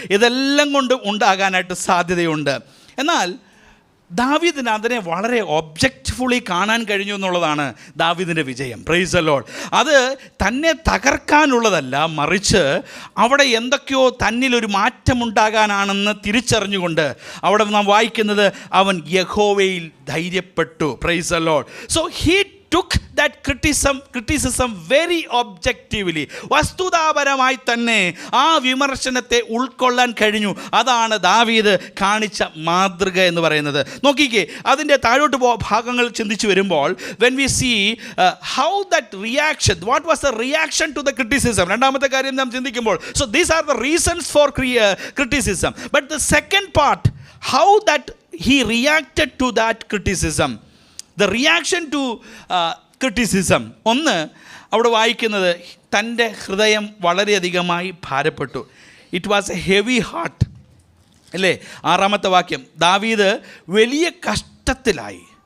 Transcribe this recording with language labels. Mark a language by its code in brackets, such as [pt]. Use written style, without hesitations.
[ml] ഇതെല്ലാം കൊണ്ട് ഉണ്ടാകാനായിട്ട് സാധ്യതയുണ്ട്. എന്നാൽ ദാവീദിന് അതിനെ വളരെ ഒബ്ജക്റ്റ്ഫുള്ളി കാണാൻ കഴിഞ്ഞു എന്നുള്ളതാണ് ദാവീദിൻ്റെ വിജയം. [en] Praise the lord. [ml] അത് തന്നെ തകർക്കാനുള്ളതല്ല, മറിച്ച് അവിടെ എന്തൊക്കെയോ തന്നിലൊരു മാറ്റമുണ്ടാകാനാണെന്ന് തിരിച്ചറിഞ്ഞുകൊണ്ട് അവിടെ നാം വായിക്കുന്നത്, അവൻ യഹോവയിൽ ധൈര്യപ്പെട്ടു. [en] Praise the lord. So he took that criticism very objectively. [ml] വസ്തുതാപരമായി തന്നെ ആ വിമർശനത്തെ ഉൾക്കൊള്ളാൻ കഴിഞ്ഞു. അതാണ് ദാവീദ് കാണിച്ച മാതൃക എന്ന് പറയുന്നത്. നോക്കിക്കേ, അതിൻ്റെ താഴോട്ട് ഭാഗങ്ങൾ ചിന്തിച്ചു വരുമ്പോൾ [en] when we see how that reaction, what was the reaction to the criticism, [ml] രണ്ടാമത്തെ കാര്യം നാം ചിന്തിക്കുമ്പോൾ, [en] so these are the reasons for criticism, but the second part, how that he reacted to that criticism, the reaction to criticism. [ml] ഒന്ന്, അവിടെ വായിക്കുന്നത്, തൻ്റെ ഹൃദയം വളരെയധികമായി ഭാരപ്പെട്ടു. [en] it was a heavy heart [ml] അല്ലേ? 6ാമത്തെ വാക്യം, ദാവീദ് വലിയ കഷ്ടത്തിലായി.